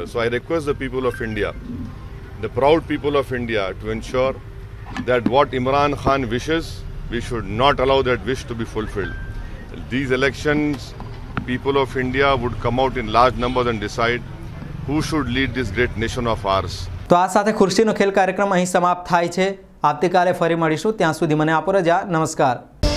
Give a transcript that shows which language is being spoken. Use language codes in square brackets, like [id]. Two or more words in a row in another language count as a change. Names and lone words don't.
[en] So I request the people of India, the proud people of India, to ensure that what Imran Khan wishes, we should not allow that wish to be fulfilled. These elections, people of India would come out in large numbers and decide who should lead this great nation of ours. [gu] તો આ સાથે ખુરશીનો ખેલ કાર્યક્રમ અહીં સમાપ્ત થાય છે। આવતીકાલે ફરી મળીશું। ત્યાં સુધી મને આપો રજા। નમસ્કાર।